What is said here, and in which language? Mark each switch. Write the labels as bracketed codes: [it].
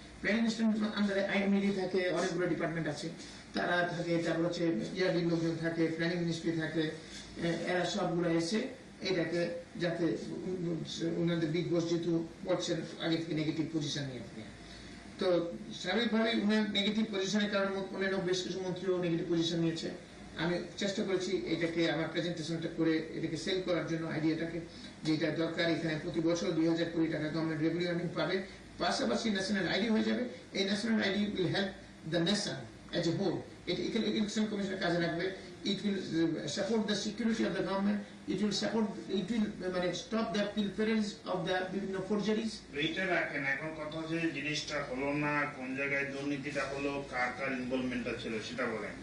[bn] Planning minister আন্ডারে IMD থাকে, অনেকগুলো ডিপার্টমেন্ট আছে, তারা থাকে, তারপর হচ্ছে ইয়ারডির লোকজন থাকে, প্ল্যানিং মিনিস্ট্রি থাকে, এরা সবগুলো এসে এটাকে যাতে ওনাদের বিগ বস যেহেতু বলছেন আগে থেকে নেগেটিভ পজিশন নিয়ে আপনি, তো স্বাভাবিকভাবে ওনার নেগেটিভ পজিশনের কারণে অন্যান্য বেশ কিছু মন্ত্রীও নেগেটিভ পজিশন নিয়েছে। আমি চেষ্টা করেছি এটাকে আমার প্রেজেন্টেশনটা করে এটাকে সেল করার জন্য আইডিয়াটাকে, যে এটা দরকার, এখানে প্রতি বছর 2000 কোটি টাকা গভর্নমেন্ট রেভিনিউ আর্নিং পাবে, পাশাপাশি ন্যাশনাল আইডি হয়ে যাবে। [en] এই national ID will help the nation as a whole. [bn] এটা ইলেকশন কমিশনের কাজে লাগবে। [en] It will support the security of the government. It will [bn] মানে [en] stop the pilferage of the [bn] বিভিন্ন [en] forgeries. [bn] এইটা রাখেন, এখন কথা হচ্ছে জিনিসটা হলো না, কোন জায়গায় দুর্নীতিটা হলো, কার কার ইনভলভমেন্টটা ছিল সেটা বলেন।